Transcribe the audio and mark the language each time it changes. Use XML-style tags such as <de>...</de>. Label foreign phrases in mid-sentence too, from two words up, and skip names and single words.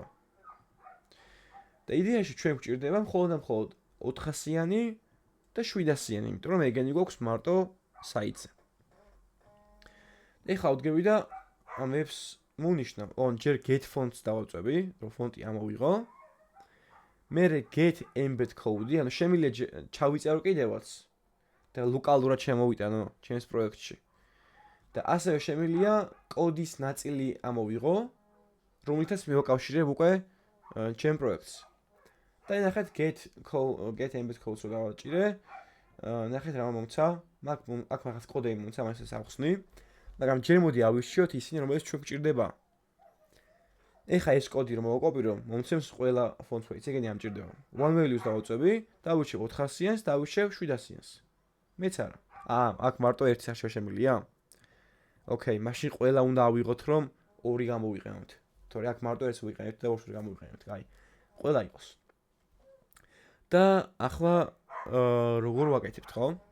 <ka>და იდეაში ჩვენ გვჭირდება მხოლოდ 400-იანი და 700-იანი, იმიტომ რომ ეგენი გვაქვს მარტო საიტზე. ეხლა ვდგები და ამებს მოვნიშნავ, ჯერ</ka> <en>get fonts</en> <ka>დავაწვევი, რომ ფონტი ამოვიღო. მერე</ka> <en>get embed code-</en> <ka>ი, ანუ შემიძლია ჩავიწერო კიდევაც და ლოკალურად შემოვიტანო ჩემს პროექტში. და ასევე შემიძლია კოდის ნაწილი ამოვიღო, რომლითაც მივაკავშირებ უკვე ჩემ პროექტს. და ნახეთ</ka> <en>get embed code-</en> <ka>ს რო დავაჭირე, ნახეთ რა მომცა, აქ მაგას კოდები მომცა, მაინც ახსნი. მაგრამ ჯერ მოდი ავირჩიოთ ისინი, რომელიც ჩვენ გვჭირდება. ეხა ეს კოდი რომ მოვაკოპირო, მომცემს ყველა</ka> <en>font weight-</en> <ka>ს, ეგენი ამჭირდება.</ka> <en>One values</en> <ka>დავაწვევი, დავირჩევ 400-იანს, დავირჩევ 700-იანს. მეც არა. აქ მარტო ერთი საშუალო შემილია? ოკეი, მაშინ ყველა უნდა ავიღოთ, რომ ორი გამოვიყენოთ. თორე აქ მარტო ერთს ვიყენებთ და ორი გამოვიყენებთ. აი, ყველა იყოს. და ახლა როგორ ვაკეთებთ, ხო?</ka>